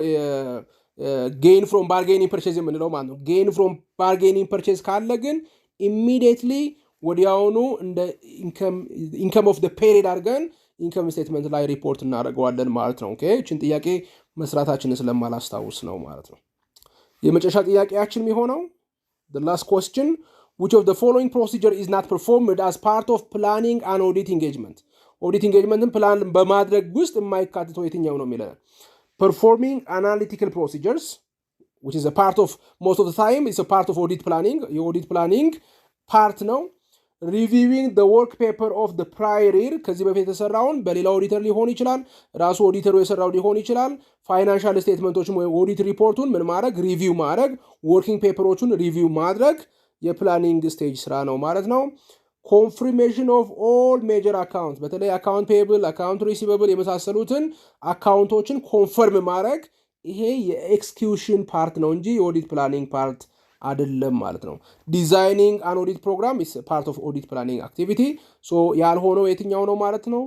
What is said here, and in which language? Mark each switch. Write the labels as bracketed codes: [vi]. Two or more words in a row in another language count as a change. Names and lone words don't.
[en] gain from bargaining purchase [am] የምንለው ማለት ነው። [en] gain from bargaining purchase [am] ካለ ግን [en] ኢሚዲየትሊ [am] ወዲያውኑ እንደ [en] income of period አድርገን income statement [am] ላይ ሪፖርት እናደርገዋለን ማለት ነው። ኦኬ እችን ጥያቄ መስራታችንን ስለማላስታውስ ነው ማለት ነው። የመጨረሻ ጥያቄያችን የሚሆነው [en] the last question, which of the following procedure is not performed as part of planning an audit engagement? audit engagement plan [am] በማድረግ ውስጥ የማይካተተው የትኛው ነው የሚለን? [en] performing analytical procedures, which is a part of most of the time it's a part of audit planning, [am] የኦዲት ፕላኒንግ ፓርት ነው። [en] reviewing the work paper of the prior year, [am] ከዚህ በፊት የተሰራውን በሌላ ኦዲተር ሊሆን ይችላል፣ ራሱ ኦዲተሩ የሰራው ሊሆን ይችላል። [en] financial statements [am] ወይ ኦዲት ሪፖርቱን ምን ማድረግ ሪቪው ማድረግ፣ [en] working papers [am] ሪቪው ማድረግ የፕላኒንግ ስቴጅ ስራ ነው ማለት ነው። [en] confirmation of all major account፣ [am] በተለይ [en] account payable፣ account receivable [am] የመሳሰሉትን አካውንቶችን ኮንፈርም ማድረግ ይሄ የኤክስኪዩሽን ፓርት ነው እንጂ የኦዲት ፕላኒንግ ፓርት አይደለም ማለት ነው። [en] designing an audit program is part of audit planning activity። [am] ሶ ያልሆነው የትኛው ነው ማለት ነው?